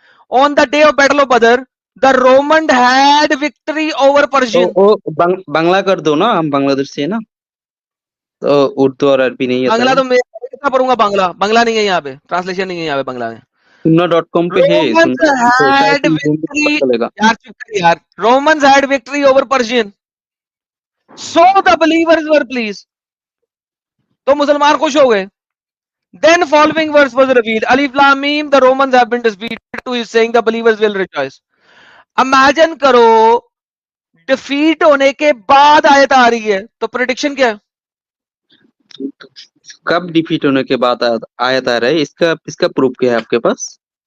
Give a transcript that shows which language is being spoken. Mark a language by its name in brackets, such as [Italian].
[English] On the day of battle of Badr the Roman had victory over Persian. [Hindi] Bangla कर दो ना, हम बांग्लादेश से है ना, तो उर्दू और अरबी नहीं आता बांग्ला है. तो मैं कितना पढ़ूंगा? बांग्ला नहीं है यहाँ पे, ट्रांसलेशन नहीं है यहाँ पे बांग्ला में. सुन्ना.com पे है. [English] Romans had victory. [Hindi] चलेगा. यार चुप कर यार. [English] Romans had victory over Persian. So the believers were pleased. [Hindi] तो मुसलमान खुश हो गए. [English] Then following verse was revealed. Alif Lam Mim, the Romans have been defeated. To is saying the believers will rejoice. [Hindi] Imagine करो defeat होने के बाद आयत आ रही है, तो prediction क्या है? कब डिफीट होने के बाद आयत आ रहा है? इसका प्रूफ क्या है आपके पास?